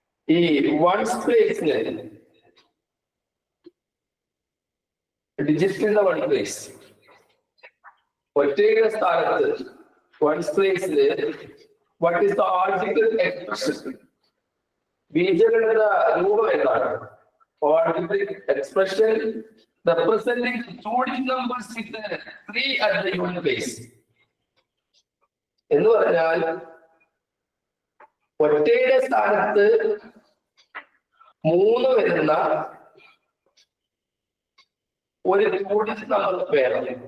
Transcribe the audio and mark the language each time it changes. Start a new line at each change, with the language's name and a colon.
Malayalam: ഈ once പ്ലേസിന് ഡിജിറ്റിന്റെ one place, ഒറ്റയുടെ സ്ഥാനത്ത് once പ്ലേസില്
English: What is the algebraic expression?
Malayalam: ബീജഗണിത രൂപം എന്താണ്?
English: Algebraic expression representing two digit numbers with 3 at the unit place.
Malayalam: എന്ന് പറഞ്ഞാൽ ഒറ്റയുടെ സ്ഥാനത്ത് 3 വരുന്ന ഒരു 2 digit നമ്പർ വേണം.